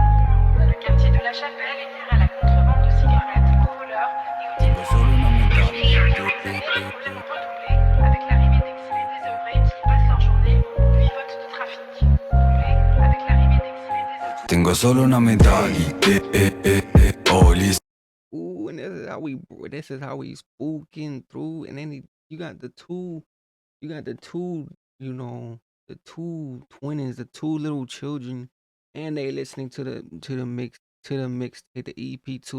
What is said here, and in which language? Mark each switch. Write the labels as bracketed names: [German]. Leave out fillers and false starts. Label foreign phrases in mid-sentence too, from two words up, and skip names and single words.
[French] Le quartier de la Chapelle est livré à la contrebande de cigarettes, aux voleurs et aux dealers. Les problèmes ont redoublé avec l'arrivée d'exilés désœuvrés qui passent leur journée au pivote de trafic. Avec l'arrivée d'exilés désœuvrés. [Italian] Tengo solo una mentalità, oh, [English] Ooh, and this is how we spooking through, and then you got the two, the two twins, the two little children, and they listening to the mixtape, the EP too.